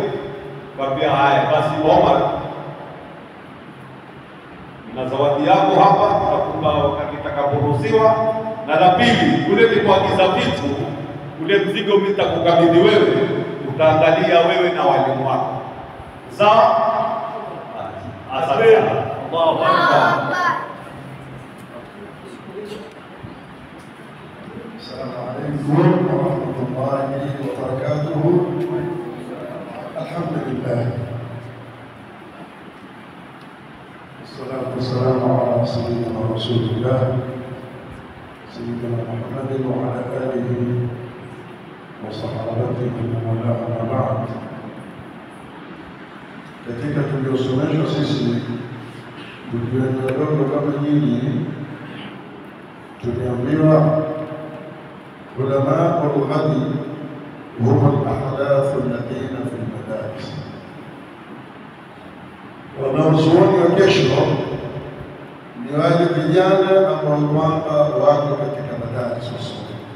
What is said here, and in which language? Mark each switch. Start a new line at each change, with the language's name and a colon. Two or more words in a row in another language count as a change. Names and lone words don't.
Swahili: Kwambia haya basi, Omar, na zawadi yako hapa tutakupa wakati utakaporuhusiwa. Na la pili, ule ni kuagiza vitu, ule mzigo mimi nitakukabidhi wewe, utaangalia wewe na walimu wako. Sawa? Asante sana.
Arabic: الله أكبر. السلام عليكم ورحمة الله وبركاته. الحمد لله. والصلاة والسلام على سيدنا رسول الله سيدنا محمد وعلى آله وصحابته ومن والاه أما بعد.
Swahili: Katika tuliosomeshwa sisi tukiwa wadogo kama nyinyi, tuliambiwa
Arabic: علماء الغد هم الأحداث الذين في المدارس,
Swahili: wanazuoni wa kesho ni wale vijana ambao kwamba wako katika madaris wasoma.